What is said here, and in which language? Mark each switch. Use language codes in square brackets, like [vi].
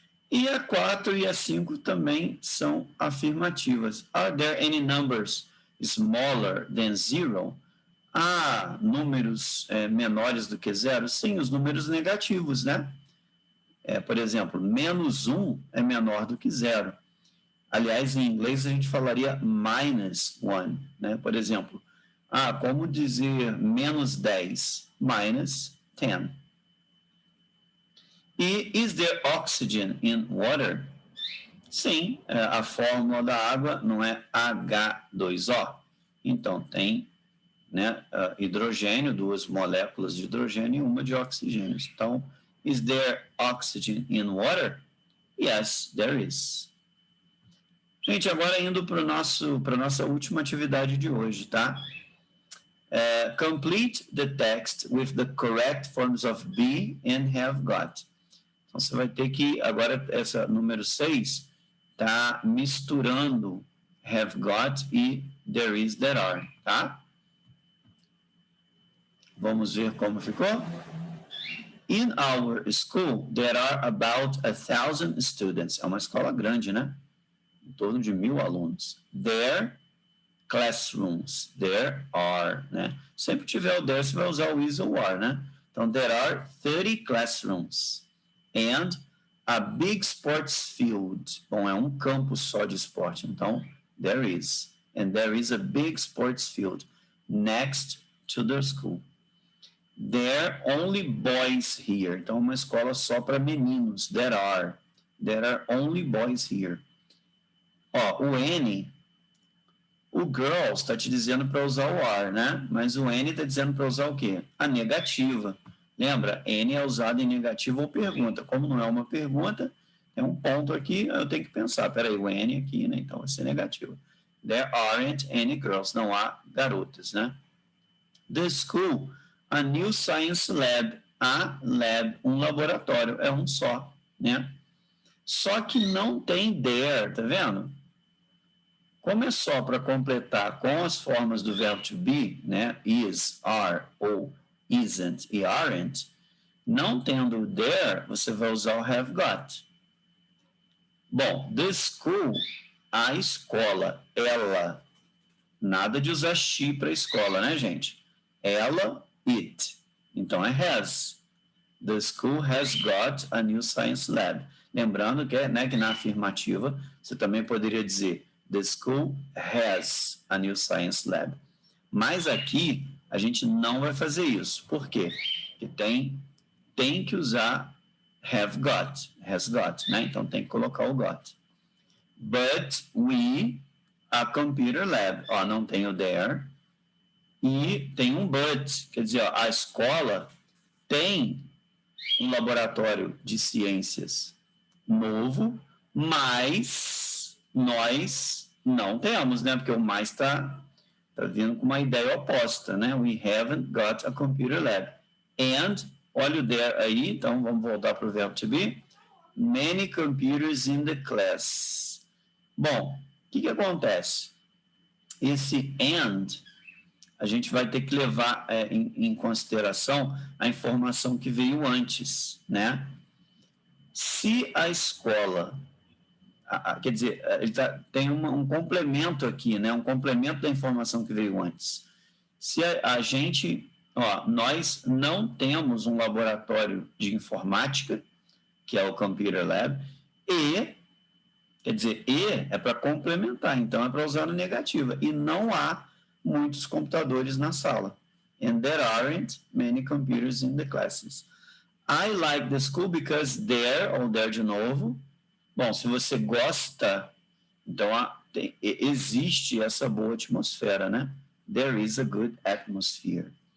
[pt] E a 4 e a 5 também são afirmativas. [en] Are there any numbers smaller than 0? [pt] Há números menores do que 0? Sim, os números negativos, né? Por exemplo, menos 1 é menor do que 0. Aliás, em inglês a gente falaria [en] minus 1, [pt] né? Por exemplo, como dizer menos 10? [en] Minus 10. E is there oxygen in water? [pt] Sim, a fórmula da água não é H2O. Então, tem, né, hidrogênio, 2 moléculas de hidrogênio e uma de oxigênio. [en] Então, is there oxygen in water? Yes, there is. [pt] Gente, agora indo para a nossa última atividade de hoje, tá? [en] Complete the text with the correct forms of be and have got. [pt] Então, você vai ter que, agora, essa número 6, tá misturando have got e [en] there is, there are, [pt] tá? Vamos ver como ficou? [en] In our school, there are about 1,000 students. [pt] É uma escola grande, né? Em torno de 1.000 alunos. [en] There classrooms, there are, né? [pt] Sempre tiver o there, você vai usar o is ou are, né? [en] Então, there are 30 classrooms and a big sports field. [pt] Bom, é um campo só de esporte, então, [en] there is. And there is a big sports field next to the school. There are only boys here. [pt] Então, uma escola só para meninos. [en] There are only boys here. [pt] Ó, o N, o girls está te dizendo para usar o are, né? Mas o N está dizendo para usar o quê? A negativa. Lembra? Any é usado em negativo ou pergunta. Como não é uma pergunta, tem um ponto aqui, eu tenho que pensar. Peraí, o any aqui, né? Então vai ser negativo. [en] There aren't any girls. [pt] Não há garotas, né? [en] The school, a new science lab. [pt] A lab, um laboratório, é um só, né? Só que não tem there, tá vendo? Como é só para completar com as formas do verbo to be, né? Is, are, ou isn't e aren't, não tendo there, você vai usar o have got. Bom, [en] the school, [pt] a escola, ela, nada de usar she para escola, né, gente? Ela, it. Então é has. [en] The school has got a new science lab. [pt] Lembrando que, né, que na afirmativa você também poderia dizer [en] the school has a new science lab. [pt] Mas aqui a gente não vai fazer isso. Por quê? Porque tem que usar have got, has got, né? Então tem que colocar o got. [en] But we, a computer lab, [pt] ó, não tem o there. E tem um but, quer dizer, ó, a escola tem um laboratório de ciências novo, mas nós não temos, né? Porque o mais está vindo com uma ideia oposta, né? [en] We haven't got a computer lab. [pt] And, olha o there aí, então vamos voltar para o verbo to be. [en] Many computers in the class. [pt] Bom, o que acontece? Esse and, a gente vai ter que levar em consideração a informação que veio antes, né? Se a escola, quer dizer, tem um complemento aqui, né? Um complemento da informação que veio antes. Se a gente, ó, nós não temos um laboratório de informática, que é o Computer Lab, e, quer dizer, e é para complementar, então é para usar no negativa, e não há muitos computadores na sala. [en] And there aren't many computers in the classes. I like the school because there, ou there de novo. [pt] Bom, se você gosta, então existe essa boa atmosfera, né? [en] There is a good atmosphere.